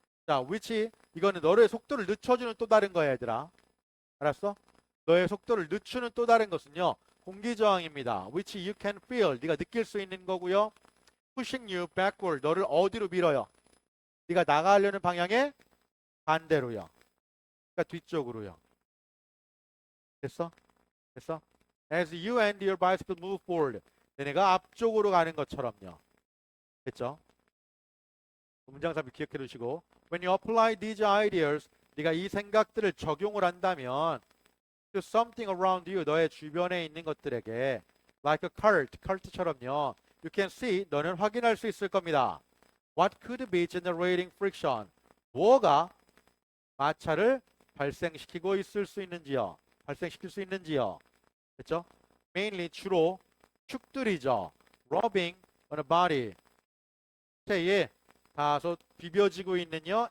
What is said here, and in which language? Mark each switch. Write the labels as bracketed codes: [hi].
[ko] 자, which 이거는 너의 속도를 늦춰주는 또 다른 거야, 얘들아. 알았어? 너의 속도를 늦추는 또 다른 것은요. 공기 저항입니다. [en] which you can feel. [ko] 네가 느낄 수 있는 거고요. [en] pushing you backward. [ko] 너를 어디로 밀어요? 네가 나가려는 방향에 반대로요. 그러니까 뒤쪽으로요. 됐어? 됐어? [en] As you and your bicycle move forward. [ko] 너네가 앞쪽으로 가는 것처럼요. 됐죠? 문장삽입 기억해 두시고 [en] When you apply these ideas, [ko] 네가 이 생각들을 적용을 한다면 [en] to something around you, [ko] 너의 주변에 있는 것들에게 [en] like a cart처럼요. You can see, [ko] 너는 확인할 수 있을 겁니다. [en] What could be generating friction? [ko] 뭐가 마찰을 발생시키고 있을 수 있는지요. 발생시킬 수 있는지요. 됐죠? Mainly 주로 축들이죠. [en] Rubbing on a body. [ko] 체에 다소 비벼지고 있는요.